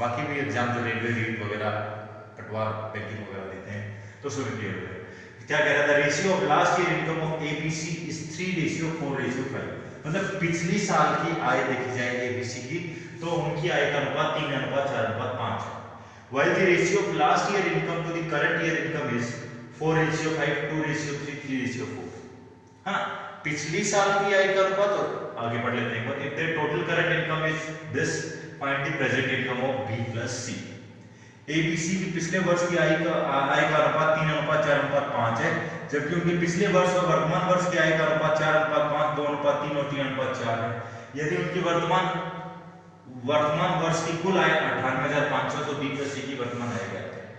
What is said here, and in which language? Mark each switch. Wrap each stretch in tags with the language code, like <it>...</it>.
<hi>बाकी भी एग्जाम जो रेलवे रीट वगैरह, पटवार बैंकिंग वगैरह देते हैं तो उसमें क्लियर हो जाएगा। क्या कह रहा था,</hi> <en>Ratio of last year income of ABC is 3:4:5।</en> <hi>मतलब पिछली साल की आय देखी जाए एबीसी की, तो उनकी आय का अनुपात 3:4:5 है।</hi> <en>While the ratio of last year income to the current year income is 4:5, 2:3, 3:4।</en> <hi>हाँ, पिछली साल की आय का अनुपात, और आगे पढ़ लेते हैं।</hi> <en>If the total current income is this, find the present income of B plus C।</en> <hi>ABC की पिछले वर्ष की आय का अनुपात 3:4:5 है, जबकि उनके पिछले वर्ष और वर्तमान वर्ष की आय का अनुपात 4:5, 2:3 और 3:4 है। यदि उनकी वर्तमान वर्ष की कुल आय 98,500, तो बी प्लस सी की वर्तमान आय क्या है।</hi>